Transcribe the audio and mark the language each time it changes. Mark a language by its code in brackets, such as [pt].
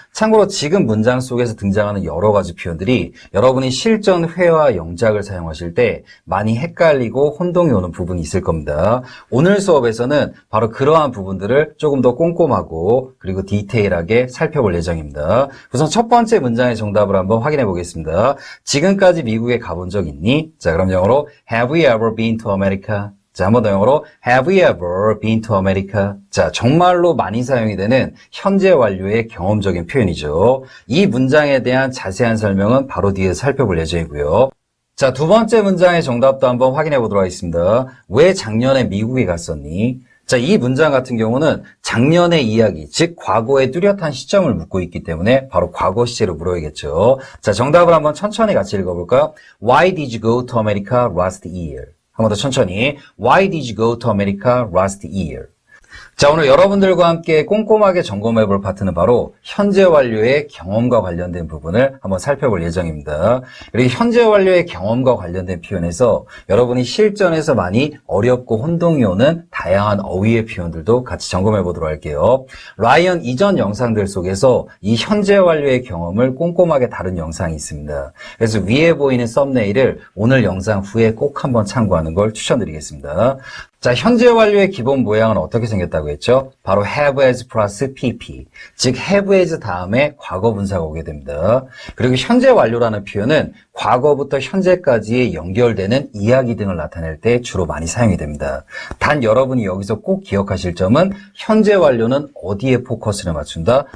[ko] 참고로 지금 문장 속에서 등장하는 여러 가지 표현들이 여러분이 실전 회화 영작을 사용하실 때 많이 헷갈리고 혼동이 오는 부분이 있을 겁니다. 오늘 수업에서는 바로 그러한 부분들을 조금 더 꼼꼼하고 그리고 디테일하게 살펴볼 예정입니다. 우선 첫 번째 문장의 정답을 한번 확인해 보겠습니다. 지금까지 미국에 가본 적 있니? 자, 그럼 영어로 [en] Have you ever been to America? [ko] 자, 한 번 더 영어로 [en] Have you ever been to America? [ko] 자, 정말로 많이 사용이 되는 현재 완료의 경험적인 표현이죠. 이 문장에 대한 자세한 설명은 바로 뒤에 살펴볼 예정이고요. 자, 두 번째 문장의 정답도 한번 확인해 보도록 하겠습니다. 왜 작년에 미국에 갔었니? 자, 이 문장 같은 경우는 작년의 이야기, 즉 과거의 뚜렷한 시점을 묻고 있기 때문에 바로 과거 시제로 물어야겠죠. 자, 정답을 한번 천천히 같이 읽어볼까요? [en] Why did you go to America last year? [ko] 한 번 더 천천히. [en] Why did you go to America last year? [ko] 자, 오늘 여러분들과 함께 꼼꼼하게 점검해 볼 파트는 바로 현재 완료의 경험과 관련된 부분을 한번 살펴볼 예정입니다. 그리고 현재 완료의 경험과 관련된 표현에서 여러분이 실전에서 많이 어렵고 혼동이 오는 다양한 어휘의 표현들도 같이 점검해 보도록 할게요. 라이언 이전 영상들 속에서 이 현재 완료의 경험을 꼼꼼하게 다룬 영상이 있습니다. 그래서 위에 보이는 썸네일을 오늘 영상 후에 꼭 한번 참고하는 걸 추천드리겠습니다. 자, 현재 완료의 기본 모양은 어떻게 생겼다고 했죠? 바로 have as 플러스 pp. 즉, have as 다음에 과거 분사가 오게 됩니다. 그리고 현재 완료라는 표현은 과거부터 현재까지의 연결되는 이야기 등을 나타낼 때 주로 많이 사용이 됩니다. 단 여러분이 여기서 꼭 기억하실 점은 현재 완료는 어디에 포커스를 맞춘다?